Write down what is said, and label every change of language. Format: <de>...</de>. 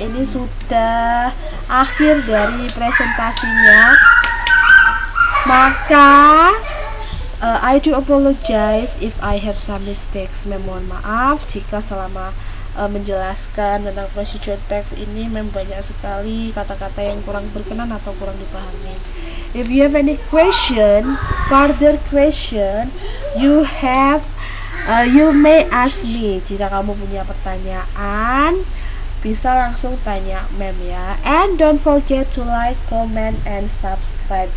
<id>Ini sudah akhir dari presentasinya.</id> <en>Maka I do apologize if I have some mistakes.</en> <id>Mohon maaf jika selama menjelaskan tentang procedure text ini banyak sekali kata-kata yang kurang berkenan atau kurang dipahami.</id> <en>If you have any further question, you may ask me.</en> <id>Jika kamu punya pertanyaan, bisa langsung tanya Mem ya.</id> <en>And don't forget to like, comment, and subscribe.</en>